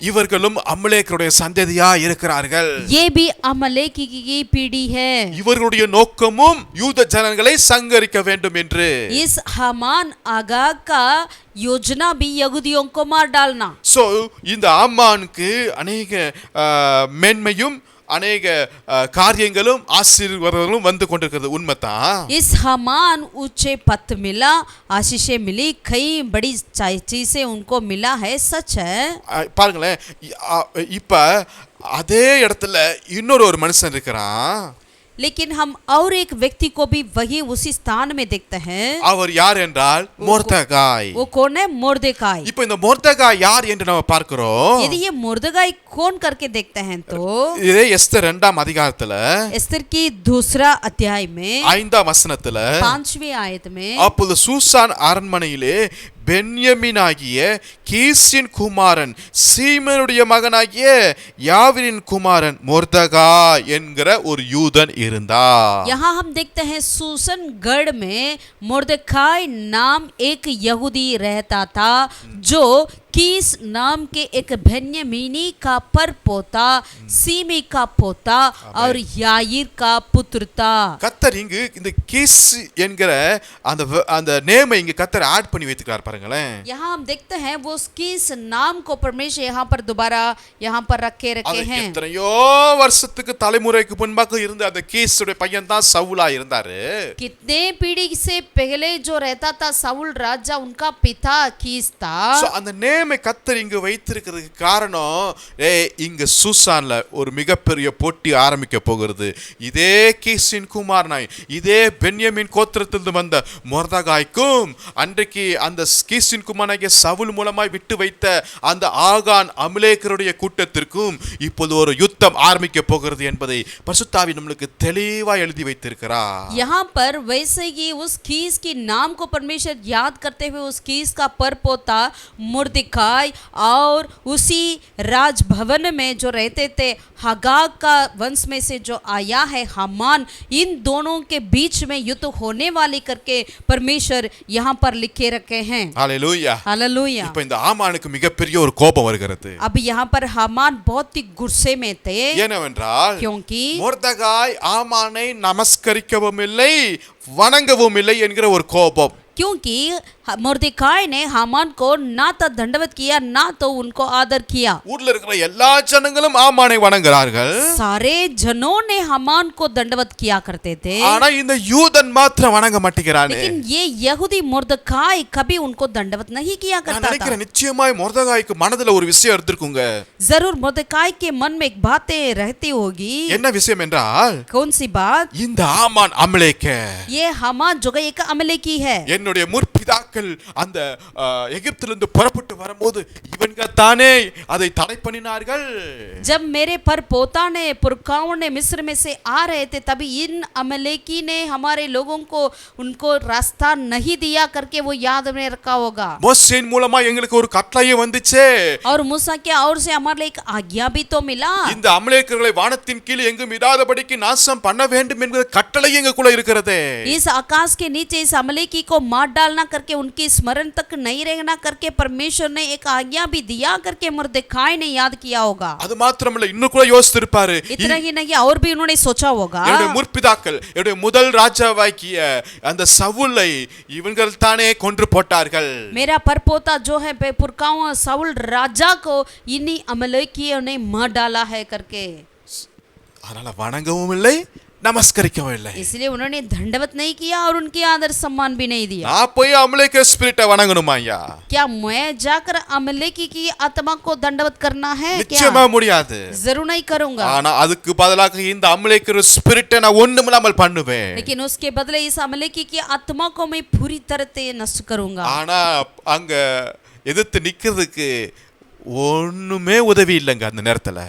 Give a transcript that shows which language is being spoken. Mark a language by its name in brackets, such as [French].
[Tamil] இவர்களும் அமலேக்கருடைய சந்ததியா இருக்கிறார்கள். [Hindi] ये भी अमलेकी की पीढ़ी है। [Tamil] இவர்களுடைய நோக்கமும் யூத ஜனங்களை சங்கரிக்க வேண்டும் என்று. [Hindi] इस हामान आगाग का योजना भी यहूदियों को मार डालना। [Tamil] சோ இந்த ஆமானுக்கு [Hindi] अनेक [Tamil] மேன்மையும் अनेक காரியங்களும் ஆசீர்வாதங்களும் வந்து கொண்டிருக்கிறது. உண்மைதான். [Hindi] इस हामान ऊंचे पद मिला, आशीषें मिली, कई बड़ी चीजें उनको मिला है, सच है। [Tamil] பாருங்களேன், இப்ப அதே இடத்துல இன்னொரு மனுஷன் இருக்கிறான். [Hindi] लेकिन हम और एक व्यक्ति को भी वही उसी स्थान में देखते हैं। [Tamil] அவர் யார் என்றால் மொர்தெகாய். [Hindi] वो कौन है? मोर्देकाई। [Tamil] இப்போ இந்த மொர்தெகாய் யார் என்று நாம பார்க்கிறோம். [Hindi] यदि ये मोर्देकाई कौन करके देखते हैं तो [Tamil] இதே எஸ்தர் 2ஆம் அதிகாரத்துல [Hindi] एस्तर की दूसरा अध्याय में [Tamil] 5ஆம் வசனத்துல [Hindi] 5वीं आयत में [Tamil] அப்பொழுது சூசான் அரண்மனையிலே பென்யமீனாகிய கீசின் குமாரன் சீமனுடைய மகனாகிய யாவிரின் குமாரன் மொர்தெகாய் என்கிற ஒரு யூதன் இருந்தார். [Hindi] यहाँ हम देखते हैं सूसन गढ़ में मोर्देकाई नाम एक यहूदी रहता था, जो कीस नाम के एक बेन्यामीनी का पर पोता, सीमी का पोता और याईर का पुत्र था। [Tamil] கர்த்தர் இங்கு இந்த கீஸ் என்கிற அந்த நேமை இங்க கர்த்தர் ஆட் பண்ணி வைத்துக்கிறார் பாருங்களேன். [Hindi] यहाँ हम देखते हैं वो कीस नाम को परमेश्वर यहाँ पर दोबारा यहाँ पर रखे हैं। [Tamil] எத்தனையோ வருஷத்துக்கு தலைமுறைக்கு முன்பாக இருந்த அந்த கீஸுடைய பையன் தான் சவுலா இருந்தாரு. [Hindi] कितने पीढ़ी से पहले जो रहता था साउल राजा, उनका पिता कीस था। [Tamil] அந்த நேமை கர்த்தர் இங்கு வைத்திருக்கிறதுக்கு காரணம், இங்க சூசான்ல ஒரு மிகப்பெரிய போட்டி ஆரம்பிக்க போகிறது. இதே கீசின் குமாரனாய் இதே பென்யமீன் கோத்திரத்திலிருந்து வந்த மொர்தெகாய்க்கும் அன்றைக்கு அந்த கீசின் குமாரனாகிய சவுல் மூலமாய் விட்டு வைத்த அந்த ஆகான் அமலேக்கருடைய கூட்டத்திற்கும் இப்போது ஒரு யுத்தம் ஆரம்பிக்க போகிறது என்பதை பரிசுத்தாவி நம்மளுக்கு தெளிவாய் எழுதி வைத்திருக்கிறார். [Hindi] यहाँ पर वैसे ही उस कीस की नाम को परमेश्वर याद करते हुए उस कीस का परपोता मोर्देकाई और उसी राजभवन में जो रहते थे हगाग का वंश में से जो आया है हामान, इन दोनों के बीच में युद्ध होने वाली करके परमेश्वर यहाँ पर लिखे रखे हैं। Hallelujah hallelujah. [Tamil] இப்போ இந்த ஆமானுக்கு மிகப்பெரிய ஒரு கோபம் வருகிறது. [Hindi] अब यहाँ पर हामान बहुत ही गुस्से में थे। [Tamil] ஏனென்றால் [Hindi] क्योंकि [Tamil] மொர்தெகாய் ஆமானை நமஸ்கரிக்கவும் இல்லை வணங்கவும் இல்லை என்கிற ஒரு கோபம். [Hindi] क्योंकि मोर्देकाई ने हामान को ना तो दंडवत किया ना तो उनको आदर किया। [Tamil] ஊர்ல இருக்கிற எல்லா ஜனங்களும் ஆமானை வணங்குறார்கள். [Hindi] सारे जनों ने हामान को दंडवत किया करते थे, [Tamil] ஆனா இந்த யூதன் மாத்திரம் வணங்க மாட்டேங்கிறானே. [Hindi] लेकिन ये यहूदी मोर्देकाई कभी उनको दंडवत नहीं किया [Tamil] நான் [Hindi] करता था। [Tamil] நினைக்கிறேன் நிச்சயமாய் மொர்தெகாய்க்கு மனதுல ஒரு விஷயம் இருந்திருக்குங்க. [Hindi] जरूर मोर्देकाई के मन में एक बातें रहती होगी। [Tamil] என்ன விஷயம் என்றால், [Hindi] कौन सी बात? [Tamil] இந்த ஆமான் அமலேக்க [Hindi] ये हामान जो एक अमलेकी है। [Tamil] என்னுடைய முற்பிதாக்கள் அந்த எகிப்திலிருந்து புறப்பட்டு வரும்போது இவங்க தானே அதை தடை பண்ணினார்கள். [Hindi] जब मेरे पर पोता ने पुरखाओं ने मिस्र में से आ रहे थे, तभी इन अमलेकी ने हमारे लोगों को उनको रास्ता नहीं दिया करके वो याद में रखा होगा। [Tamil] மோசேயின் மூலமா எங்களுக்கு ஒரு கட்டளை வந்துச்சு. [Hindi] और मूसा के और से हमारे लिए एक आज्ञा भी तो मिला। [Tamil] இந்த அமலேக்கர்களை வானத்தின் கீழ் எங்கும் இராதபடிக்கு நாசம் பண்ண வேண்டும் என்கிற கட்டளை எங்களுக்குள்ள இருக்கிறது. [Hindi] इस आकाश के नीचे इस अमलेकी को मार डालना करके उनकी स्मरण तक नहीं रहना करके परमेश्वर ने एक आज्ञा भी दिया करके मोर्देकाई ने याद किया होगा। [Tamil] அது மாத்திரமல்ல, இன்னும் கூட யோசித்திருப்பாரு. [Hindi] इतना ही नहीं और भी उन्होंने सोचा होगा, [Tamil] என்னுடைய முற்பிதாக்கள் என்னுடைய முதல் ராஜாவாகிய அந்த சவுலை இவர்கள் தானே கொன்று போட்டார்கள். [Hindi] मेरा परपोता जो है पुरखाओं साउल राजा को इन्हीं अमलेकियों ने मार डाला है करके। [Tamil] அதனால வணங்கவும் இல்லை நமஸ்கரிக்கவும் இல்லை. [Hindi] इसलिए उन्होंने दंडवत नहीं किया और उनके आदर सम्मान भी नहीं दिया। [Tamil] நான் போய் அமலேக்கு ஸ்பிரிட்டை வணங்கணுமா ஐயா? [Hindi] क्या मैं जाकर अमलेकी की आत्मा को दंडवत करना है क्या? [Tamil] நிச்சயமா முடியாது. [Hindi] जरूर नहीं करूंगा। [Tamil] ஆனா அதுக்கு பதிலாக இந்த அமலேக்கு ஸ்பிரிட்டை நான் ஒண்ணுமில்லாமல் பண்ணுவேன். [Hindi] लेकिन उसके बदले इस अमलेकी की आत्मा को मैं पूरी तरह से नष्ट करूंगा। [Tamil] ஆனா அங்க எதிர்த்து நிக்கிறதுக்கு ஒண்ணுமே உதவி இல்லைங்க அந்த நேரத்துல.